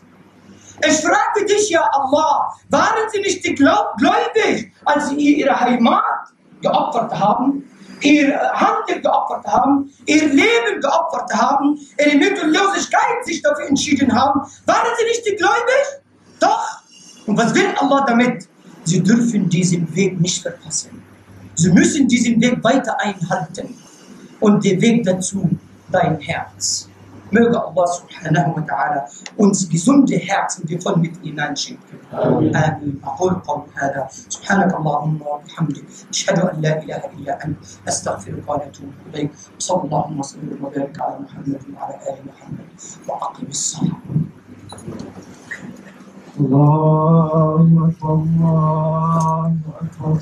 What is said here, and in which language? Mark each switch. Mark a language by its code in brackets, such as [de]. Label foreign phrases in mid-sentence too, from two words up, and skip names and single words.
[de] Ich frage dich, ja Allah, waren sie nicht gläubig, als sie ihre Heimat geopfert haben, ihr Handel geopfert haben, ihr Leben geopfert haben, ihre Mittellosigkeit sich dafür entschieden haben? Waren sie nicht gläubig? Doch. Und was will Allah damit? Sie dürfen diesen Weg nicht verpassen. Sie müssen diesen Weg weiter einhalten. Und der Weg dazu, dein Herz. Möge [ar] الله سبحانه وتعالى [de] uns gesunde Herzen, die voll mit hineinschenken. Amin. [ar] أقول قولي هذا سبحانك اللهم وبحمدك أشهد أن لا إله إلا أنت أستغفرك وأتوب إليك صلى الله وسلم وبارك على محمد وعلى آل محمد وأقم الصلاة. الله أكبر الله أكبر.